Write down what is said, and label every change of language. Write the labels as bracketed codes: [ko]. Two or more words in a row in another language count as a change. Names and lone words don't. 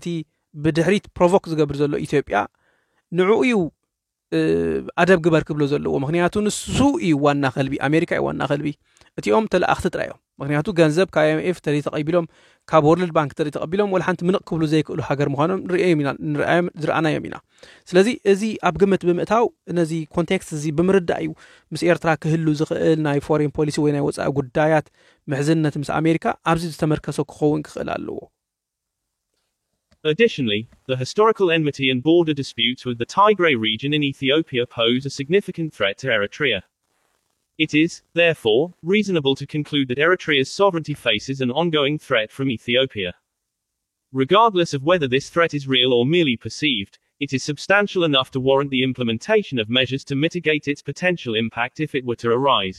[ti] ነቲ ብድሕሪት ፕሮቮክ ዝገብር ዘሎ ኢትዮጵያ ንዕኡ ኣደብ ግበር ክብሎ ዘለዎ ምክንያቱ ንሱ እዩ ዋና ኸልቢ ኣሜሪካ እዩ ዋና ኸልቢ እቲኦም ተላእኽቲ ጥራዮም ምክንያቱ ገንዘብ ካብ IMF ተሪ ተቀቢሎም ካብ ወርልድ ባንክ ተሪ ተቀቢሎም ወላ ሓንቲ ምንቕ ክብሉ ዘይክእሉ ሃገር ምዃኖም ንርአናዮም ኢና ስለዚ እዚ ኣብ ግምት ብምእታው ነዚ ኮንቴክስት እዚ ብምርዳእ እዩ ምስ ኤርትራ ክህሉ ዝኽእል ናይ [en] foreign policy [ti] ወይ ናይ ወፃኢ ጉዳያት ምሕዝነት ምስ ኣሜሪካ ኣብዚ ዝተመርከሰ ክኸውን ክኽእል ኣለዎ [en] Additionally, the historical enmity and border disputes with the Tigray region in Ethiopia pose a significant threat to Eritrea. It is, therefore, reasonable to conclude that Eritrea's sovereignty faces an ongoing threat from Ethiopia. Regardless of whether this threat is real or merely perceived, it is substantial enough to warrant the implementation of measures to mitigate its potential impact if it were to arise.